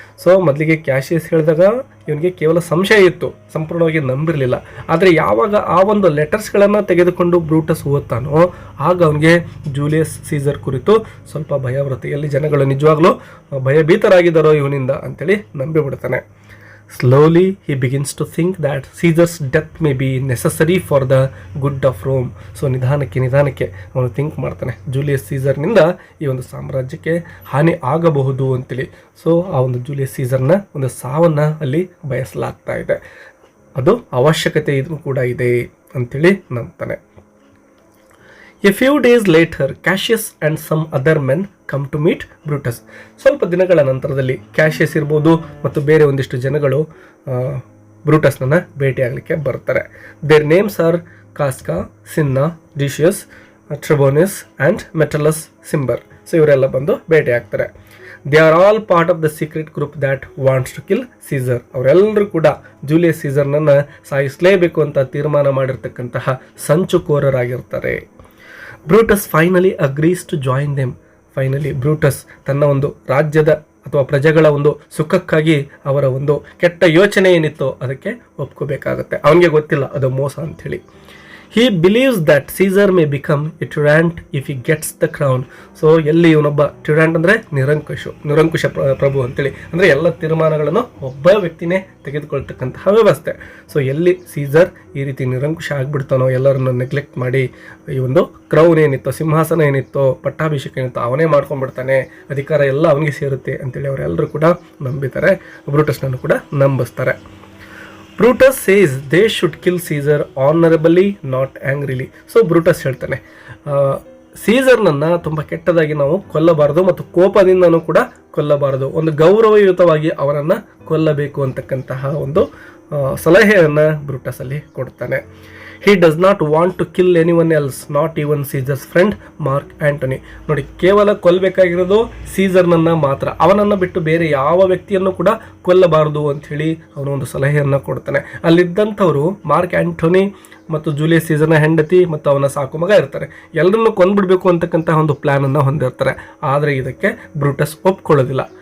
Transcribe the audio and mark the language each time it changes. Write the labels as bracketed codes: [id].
[kn] So ಮೊದಲಿಗೆ Cassius ಹೇಳಿದಾಗ ಇವನಿಗೆ ಕೇವಲ ಸಂಶಯ ಇತ್ತು, ಸಂಪೂರ್ಣವಾಗಿ ನಂಬಿರಲಿಲ್ಲ. ಆದರೆ ಯಾವಾಗ ಆ ಒಂದು ಲೆಟರ್ಸ್ಗಳನ್ನು ತೆಗೆದುಕೊಂಡು ಬ್ರೂಟಸ್ ಓದ್ತಾನೋ ಆಗ ಅವನಿಗೆ ಜೂಲಿಯಸ್ ಸೀಸರ್ ಕುರಿತು ಸ್ವಲ್ಪ ಭಯವೃತ್ತಿಯಲ್ಲಿ ಜನಗಳು ನಿಜವಾಗ್ಲೂ ಭಯಭೀತರಾಗಿದ್ದಾರೋ ಇವನಿಂದ ಅಂತೇಳಿ ನಂಬಿಬಿಡ್ತಾನೆ. [en] Slowly he begins to think that Caesar's death may be necessary for the good of Rome. [kn] So ನಿಧಾನಕ್ಕೆ ಅವನು ಥಿಂಕ್ ಮಾಡ್ತಾನೆ, ಜೂಲಿಯಸ್ ಸೀಸರ್ನಿಂದ ಈ ಒಂದು ಸಾಮ್ರಾಜ್ಯಕ್ಕೆ ಹಾನಿ ಆಗಬಹುದು ಅಂತೇಳಿ. ಸೊ ಆ ಒಂದು ಜೂಲಿಯಸ್ ಸೀಸರ್ನ ಒಂದು ಸಾವನ್ನು ಅಲ್ಲಿ ಬಯಸಲಾಗ್ತಾ ಇದೆ, ಅದು ಅವಶ್ಯಕತೆ ಇದು ಕೂಡ ಇದೆ ಅಂತೇಳಿ ನಂಬ್ತಾನೆ. [en] A few days later Cassius and some other men come to meet Brutus. [kn] ಸ್ವಲ್ಪ ದಿನಗಳ ನಂತರದಲ್ಲಿ ಕ್ಯಾಶಿಯಸ್ ಇರ್ಬೋದು ಮತ್ತು ಬೇರೆ ಒಂದಿಷ್ಟು ಜನಗಳು ಬ್ರೂಟಸ್ನನ್ನು ಭೇಟಿಯಾಗಲಿಕ್ಕೆ ಬರ್ತಾರೆ. [en] Their names are Casca, Cinna, Decius, Trebonius and Metellus Cimber. [kn] So ಇವರೆಲ್ಲ ಬಂದು ಭೇಟಿ ಆಗ್ತಾರೆ. [en] They are all part of the secret group that wants to kill Caesar. [kn] ಅವರೆಲ್ಲರೂ ಕೂಡ ಜೂಲಿಯಸ್ ಸೀಸರ್ನನ್ನು ಸಾಯಿಸಲೇಬೇಕು ಅಂತ ತೀರ್ಮಾನ ಮಾಡಿರ್ತಕ್ಕಂತಹ ಸಂಚುಕೋರರಾಗಿರ್ತಾರೆ. [en] Brutus finally agrees to join them. [kn] Finally Brutus ತನ್ನ ಒಂದು ರಾಜ್ಯದ ಅಥವಾ ಪ್ರಜೆಗಳ ಒಂದು ಸುಖಕ್ಕಾಗಿ ಅವರ ಒಂದು ಕೆಟ್ಟ ಯೋಚನೆ ಏನಿತ್ತೋ ಅದಕ್ಕೆ ಒಪ್ಕೋಬೇಕಾಗತ್ತೆ. ಅವನಿಗೆ ಗೊತ್ತಿಲ್ಲ ಅದು ಮೋಸ ಅಂಥೇಳಿ. [en] He believes that Caesar may become a tyrant if he gets the crown. [kn] So ಎಲ್ಲಿ ಇವನೊಬ್ಬ tyrant ಅಂದರೆ ನಿರಂಕುಶ ಪ್ರಭು ಅಂತೇಳಿ, ಅಂದರೆ ಎಲ್ಲ ತೀರ್ಮಾನಗಳನ್ನು ಒಬ್ಬ ವ್ಯಕ್ತಿನೇ ತೆಗೆದುಕೊಳ್ತಕ್ಕಂತಹ ವ್ಯವಸ್ಥೆ. ಸೊ ಎಲ್ಲಿ ಸೀಸರ್ ಈ ರೀತಿ ನಿರಂಕುಶ ಆಗಿಬಿಡ್ತಾನೋ, ಎಲ್ಲರನ್ನು ನೆಗ್ಲೆಕ್ಟ್ ಮಾಡಿ ಈ ಒಂದು ಕ್ರೌನ್ ಏನಿತ್ತೋ, ಸಿಂಹಾಸನ ಏನಿತ್ತೋ, ಪಟ್ಟಾಭಿಷೇಕ ಏನಿತ್ತೋ ಅವನೇ ಮಾಡ್ಕೊಂಡ್ಬಿಡ್ತಾನೆ, ಅಧಿಕಾರ ಎಲ್ಲ ಅವನಿಗೆ ಸೇರುತ್ತೆ ಅಂತೇಳಿ ಅವರೆಲ್ಲರೂ ಕೂಡ ನಂಬಿದ್ದಾರೆ. ಬ್ರೂಟಸ್ನನ್ನು ಕೂಡ ನಂಬಿಸ್ತಾರೆ. [en] Brutus says they should kill Caesar honourably not angrily. [kn] So Brutus ಹೇಳ್ತಾನೆ, ಸೀಸರ್ನನ್ನು ತುಂಬ ಕೆಟ್ಟದಾಗಿ ನಾವು ಕೊಲ್ಲಬಾರದು ಮತ್ತು ಕೋಪದಿಂದನೂ ಕೂಡ ಕೊಲ್ಲಬಾರದು, ಒಂದು ಗೌರವಯುತವಾಗಿ ಅವನನ್ನು ಕೊಲ್ಲಬೇಕು ಅಂತಕ್ಕಂತಹ ಒಂದು ಸಲಹೆಯನ್ನು ಬ್ರೂಟಸ್ ಅಲ್ಲಿ ಕೊಡ್ತಾನೆ. [en] He does not want to kill anyone else, not even Caesar's friend Mark Antony. [kn] ನೋಡಿ, ಕೇವಲ ಕೊಲ್ಲಬೇಕಾಗಿರೋದು ಸೀಸರ್ನನ್ನು ಮಾತ್ರ, ಅವನನ್ನು ಬಿಟ್ಟು ಬೇರೆ ಯಾವ ವ್ಯಕ್ತಿಯನ್ನು ಕೂಡ ಕೊಲ್ಲಬಾರದು ಅಂಥೇಳಿ ಅವನು ಒಂದು ಸಲಹೆಯನ್ನು ಕೊಡ್ತಾನೆ. ಅಲ್ಲಿದ್ದಂಥವರು ಮಾರ್ಕ್ ಆ್ಯಂಟೋನಿ ಮತ್ತು ಜೂಲಿಯಸ್ ಸೀಸರ್ನ ಹೆಂಡತಿ ಮತ್ತು ಅವನ ಸಾಕು ಮಗ ಇರ್ತಾರೆ. ಎಲ್ಲರನ್ನು ಕೊಂದ್ಬಿಡ್ಬೇಕು ಅಂತಕ್ಕಂತಹ ಒಂದು ಪ್ಲ್ಯಾನನ್ನು ಹೊಂದಿರ್ತಾರೆ. ಆದರೆ ಇದಕ್ಕೆ ಬ್ರೂಟಸ್ ಒಪ್ಕೊಳ್ಳೋದಿಲ್ಲ.